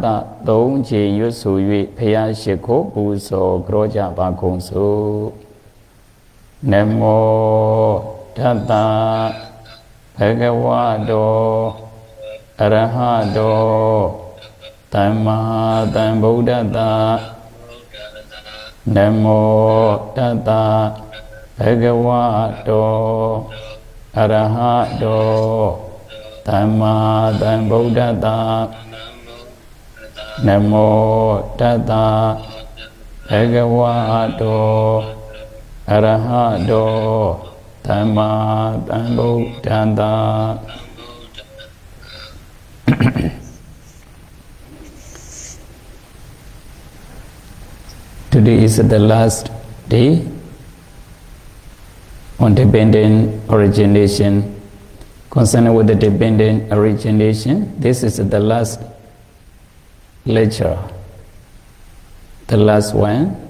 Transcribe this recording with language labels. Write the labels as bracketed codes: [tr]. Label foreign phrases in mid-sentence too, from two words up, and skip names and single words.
[my] 3 ချိန်ရွတ်ဆို၍ဖရာရှိခိုးပူဇော်ကြောကြပါကုန်စို့ [pi] နမောတတဘဂဝတောအရဟတောသမ္မာသမ္ဗုဒ္ဓတ္တနမောတတဘဂဝတောအရဟတောသမ္မာသမ္ဗုဒ္ဓတ္တ နမောတတဘဂဝတောအရဟတောသမ္မာသမ္ဗုဒ္ဓတ္တ [en] Today is the last day on dependent origination. Concerning with the dependent origination, this is the last lecture, the last one.